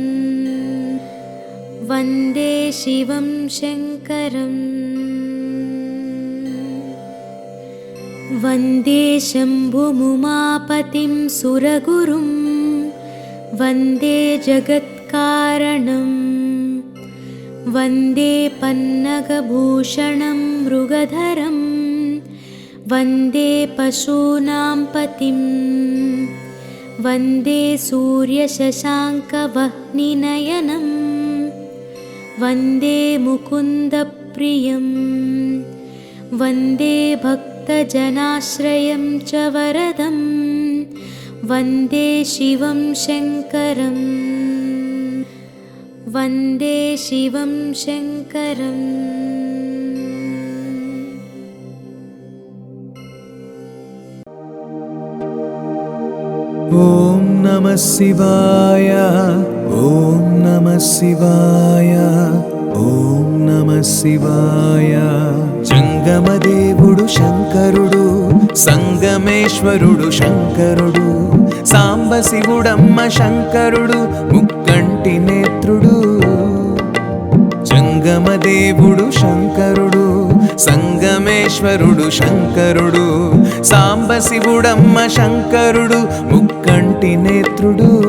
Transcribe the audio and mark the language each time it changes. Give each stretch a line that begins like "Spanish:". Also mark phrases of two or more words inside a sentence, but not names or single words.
Sanskrit: వందే శివం శంకరం వందే శంభుముమాపతిం సురగురుం వందే జగత్కారణం వందే పన్నగభూషణం మృగధరం వందే పశూనాం పతిం वन्दे सूर्यशशाङ्कवह्निनयनं वन्दे मुकुन्दप्रियं वन्दे भक्तजनाश्रयं च वरदं वन्दे शिवं शङ्करं वन्दे शिवं शङ्करम्। ॐ नमः शिवाय ॐ नमः शिवाय ॐ नमः शिवाय।
Telugu: జంగమదేవుడు శంకరుడు సంగమేశ్వరుడు శంకరుడు సాంబ శివుడమ్మ శంకరుడు ముక్కంటి నేత్రుడు. జంగమదేవుడు శంకరుడు సంగమేశ్వరుడు శంకరుడు సాంబ శివుడమ్మ శంకరుడు ముక్కంటి నేత్రుడు.